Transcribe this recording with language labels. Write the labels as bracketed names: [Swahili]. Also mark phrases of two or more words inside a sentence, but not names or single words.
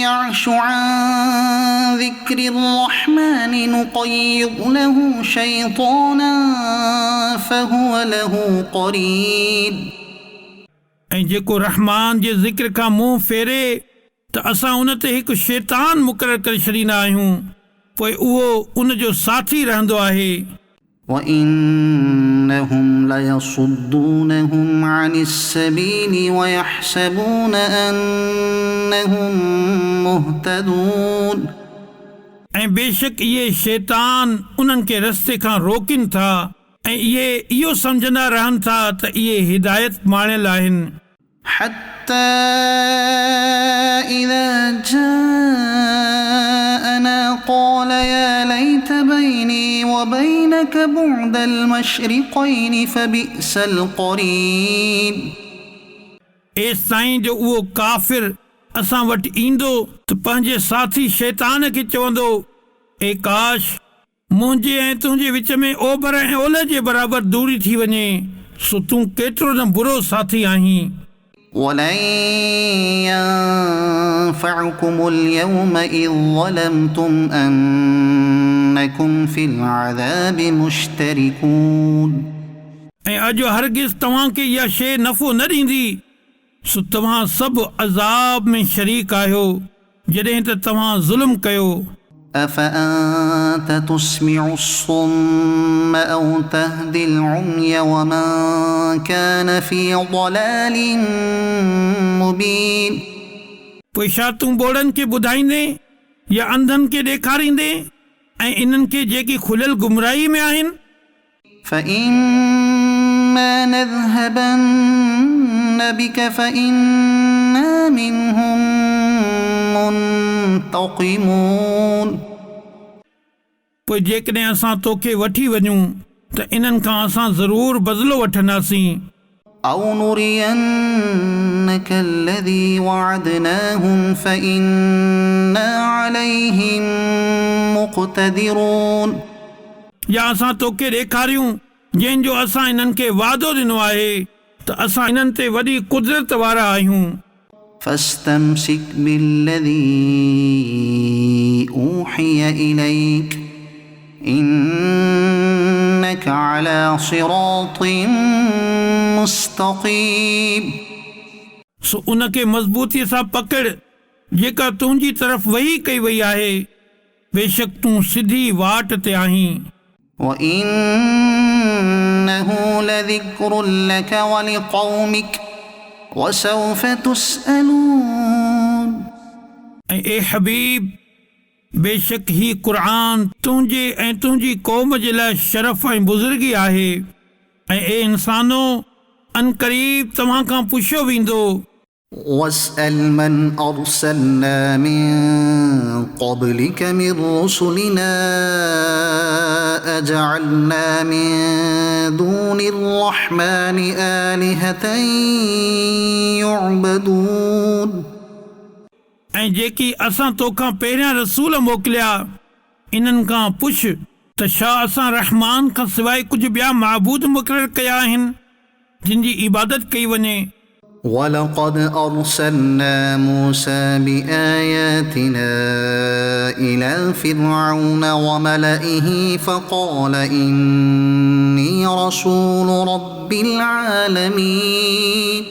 [Arabic] يعش عن ذكر الرحمن نقيض له شيطانا فهو له قرين [Sindhi] ऐं जेको रहमान जे ज़िक्र खां मुंहुं फेरे त असां उन ते हिकु शैतान मुक़ररु करे छॾींदा आहियूं पोइ उहो उन जो साथी रहंदो आहे [Arabic] وإنهم ليصدونهم عن السبيل ويحسبون أنهم مهتدون [Sindhi] ऐं बेशक इहे शैतान उन्हनि खे रस्ते खां रोकिन था ऐं इहे इहो सम्झंदा रहनि था त इहे हिदायत माणियल आहिनि [Arabic] حتى إذا جاءنا قال يا ليت بيني وبينك بعد المشرقين فبئس القرين [Sindhi] एसि ताईं जो उहो काफ़िर असां वटि ईंदो त पंहिंजे साथी शैतान खे चवंदो ए काश मुंहिंजे ऐं तुंहिंजे विच में ओभर ऐं ओलह जे बराबरि दूरी थी वञे सो तूं केतिरो न बुरो साथी आहीं [Arabic] ولن ينفعكم اليوم إذ ظلمتم أنكم في العذاب مشتركون [Sindhi] ऐं अॼु हरगिज़ तव्हांखे इहा शइ नफ़ो न ॾींदी सो तव्हां सभु अज़ाब में शरीक आहियो जॾहिं त तव्हां ज़ुल्म कयो [Arabic] أفأنت تسمع الصم أو تهدي العمي ومن كان في ضلال مبين [Sindhi] पोइ छा तूं ॿोड़नि खे ॿुधाईंदे या अंधनि खे ॾेखारींदे ऐं इन्हनि खे जेकी खुलियल गुमराही में आहिनि [Arabic] فإما نذهبن بك فإنا منهم منتقمون [Sindhi] पोइ जेकॾहिं असां तोखे वठी वञूं त इन्हनि खां असां ज़रूरु बदिलो वठंदासीं [Arabic] أو نرينك الذي وعدناهم فإنا عليهم مقتدرون [Sindhi] या असां तोखे ॾेखारियूं जंहिंजो असां इन्हनि खे वादो ॾिनो आहे त असां इन्हनि ते वॾी कुदरत वारा आहियूं [Arabic] فاستمسك بالذي أوحي إليك إنك على صراط मुस्तक़ीम [Sindhi] सो उनखे मज़बूतीअ सां पकड़ जेका तुंहिंजी तरफ़ वही कई वई आहे बेशक तूं सिधी वाट ते आहीं [Arabic] وإنه لذكر لك ولقومك وسوف تسألون [Sindhi] ऐं ए हबीब बेशक ही क़ुरान तुंहिंजे ऐं तुंहिंजी क़ौम जे लाइ शरफ़ ऐं बुज़ुर्गी आहे ऐं ए इंसानो अनक़रीब तव्हां खां पुछियो वेंदो [Arabic] واسأل من أرسلنا من قبلك من رسلنا أجعلنا من دون الرحمن آلهة يعبدون [Sindhi] ऐं जेकी असां तोखां पहिरियां रसूल मोकिलिया इन्हनि खां पुछ त छा असां रहमान खां सवाइ कुझु ॿिया महबूद मुक़ररु कया आहिनि जिन जी इबादत कई वञे [Arabic] ولقد أرسلنا موسى بآياتنا إلى فرعون وملئه فقال إني رسول رب العالمين